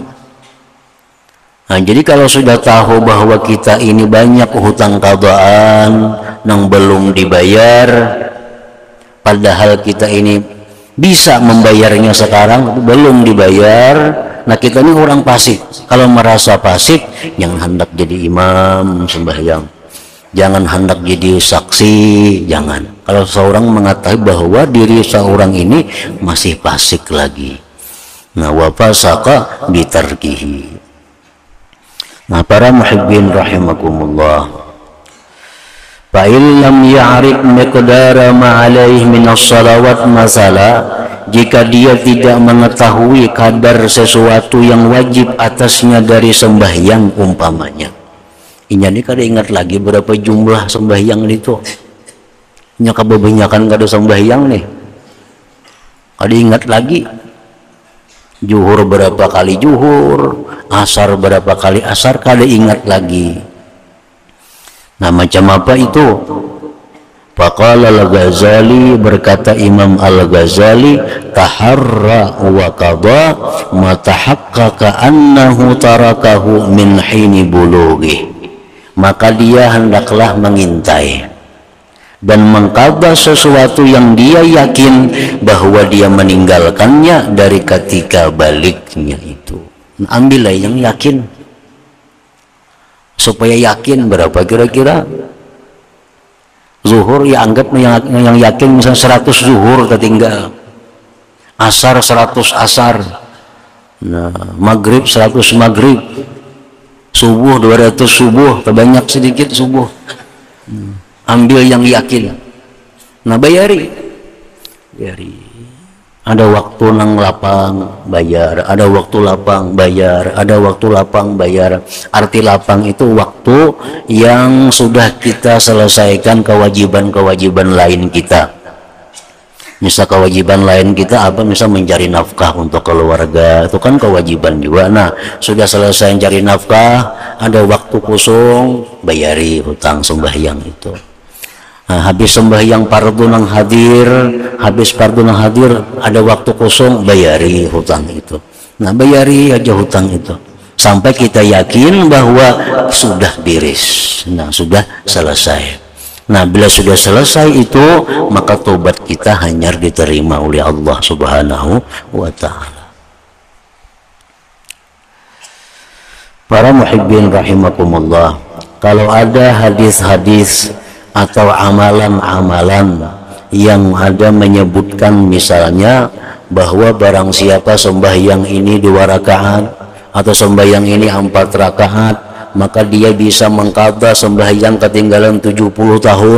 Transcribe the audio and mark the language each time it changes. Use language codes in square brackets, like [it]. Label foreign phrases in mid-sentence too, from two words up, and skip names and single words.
[id] Nah, jadi kalau sudah tahu bahwa kita ini banyak hutang qadaan yang belum dibayar, padahal kita ini bisa membayarnya sekarang, belum dibayar. Nah, kita ini orang fasik. Kalau merasa fasik, jangan hendak jadi imam sembahyang, jangan hendak jadi saksi, jangan. Kalau seorang mengetahui bahwa diri seorang ini masih fasik lagi. Nah, [ar] وفسق بتركه. [id] Nah, para [ar] محبين رحمكم الله, فإن لم يعرف مقدار ما عليه من الصلوات مثلا, [id] jika dia tidak mengetahui kadar sesuatu yang wajib atasnya dari sembahyang umpamanya. [bjn] Ini kada ingat lagi berapa jumlah sembahyang itu. Nya kebanyakan kada sembahyang nih. Kada ingat lagi. Zuhur berapa kali zuhur, asar berapa kali asar, kada ingat lagi. [id] Nah, macam apa itu? [ar] فقال الغزالي, [id] berkata Imam al-Ghazali, [ar] تحرى وقضى ما تحقق أنه تركه من حين بلوغه. [id] Maka dia hendaklah mengintai dan mengqadha sesuatu yang dia yakin bahwa dia meninggalkannya dari ketika baliknya itu. Nah, ambillah yang yakin. Supaya yakin berapa kira-kira? Zuhur ya anggap yang yakin misalnya 100 zuhur tertinggal, asar 100 asar, nah maghrib 100 maghrib, Subuh 200 subuh, terbanyak sedikit subuh. Ambil yang yakin. Nah bayari. [bjn] Ada waktu nang lapang bayar, ada waktu lapang bayar, ada waktu lapang bayar. [id] Arti lapang itu waktu yang sudah kita selesaikan kewajiban-kewajiban lain kita. Misal kewajiban lain kita apa? Misal mencari nafkah untuk keluarga, itu kan kewajiban juga. Nah sudah selesai mencari nafkah, ada waktu kosong, bayari hutang sembahyang itu. [bjn] Nah, habis sembahyang fardu nang hadir, habis fardu nang hadir, ada waktu kosong, bayari hutang itu. [id] Nah bayari aja hutang itu sampai kita yakin bahwa sudah beres. Nah sudah selesai. Nah bila sudah selesai itu, maka tobat kita hanya diterima oleh Allah [ar] سبحانه وتعالى. [id] Para [ar] محبين رحمكم الله, [id] kalau ada hadis-hadis atau amalan-amalan yang ada menyebutkan misalnya bahwa barang siapa sembahyang ini 2 rakaat atau sembahyang ini 4 rakaat, maka dia bisa mengqadha sembahyang ketinggalan 70 tahun.